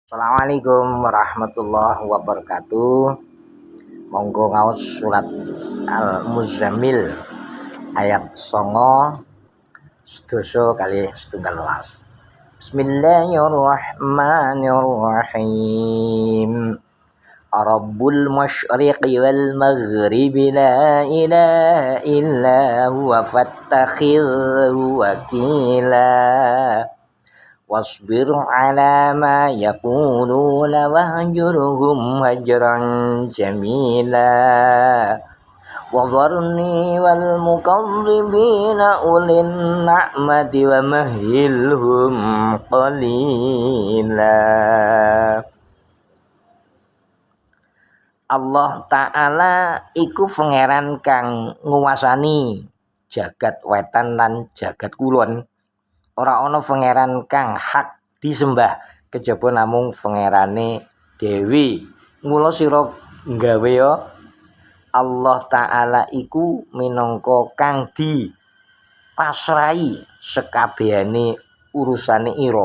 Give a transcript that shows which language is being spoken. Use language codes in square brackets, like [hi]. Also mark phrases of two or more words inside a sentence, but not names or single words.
[ar] السلام عليكم ورحمة الله وبركاته. [jv] Monggo ngaos surat Al-Muzammil ayat 9 sedasa kali setunggal welas. [ar] بسم الله الرحمن الرحيم. رب المشرق والمغرب لا إله إلا هو فاتخذه وكيلا. واصبر على ما يقولون واهجرهم هجرا جميلا. وذرني والمقربين أولي النعمة ومهلهم قليلا. [jv] Allah Ta'ala iku pangeran kang nguwasani jagat wetan lan jagat kulon. Ora ana pangeran kang hak disembah kejaba namung pangerane Dewi. Mula sira nggawe Allah Ta'ala iku minangka kang dipasrahi sekabehane urusane ira.